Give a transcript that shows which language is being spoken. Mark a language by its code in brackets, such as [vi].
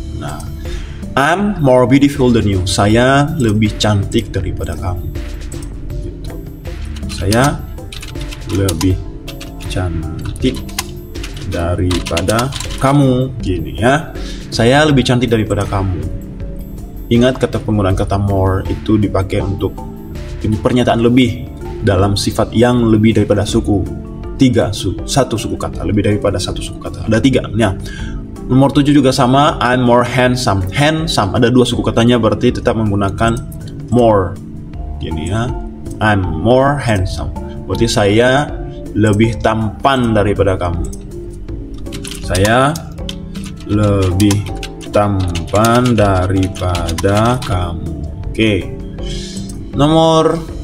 [en] Nah, I'm more beautiful than you. [id] Saya lebih cantik daripada kamu. Gitu. Saya lebih cantik daripada kamu. Gini ya. Saya lebih cantik daripada kamu. Ingat penggunaan kata more itu dipakai untuk pernyataan lebih dalam sifat yang lebih daripada satu suku kata. Lebih daripada satu suku kata. Ada 3. Ya. Nomor 7 juga sama, [en] I'm more handsome. [id] Handsome, ada 2 suku katanya, berarti tetap menggunakan more. Gini ya, [en] I'm more handsome. [id] Berarti saya lebih tampan daripada kamu. Saya lebih tampan daripada kamu. Oke. Nomor